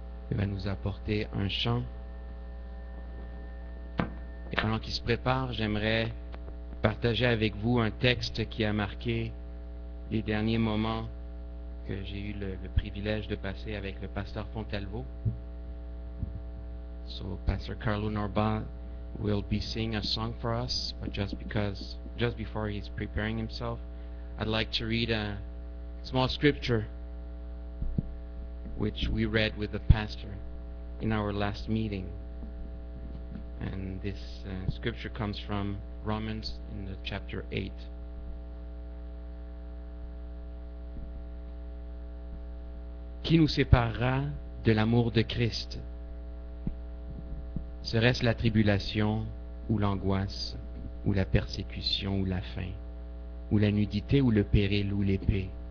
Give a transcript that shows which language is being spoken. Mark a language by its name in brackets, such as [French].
[French] Il va nous apporter un chant. Et pendant qu'il se prépare, j'aimerais partager avec vous un texte qui a marqué les derniers moments que j'ai eu le privilège de passer avec le pasteur Fontalvo. [English] So Pastor Carlo Norval will be singing a song for us, but just before he's preparing himself, I'd like to read a small scripture which we read with the pastor in our last meeting. And this scripture comes from Romans in the chapter 8. [French] Qui nous séparera de l'amour de Christ? Serait-ce la tribulation ou l'angoisse ou la persécution ou la faim ou la nudité ou le péril ou l'épée?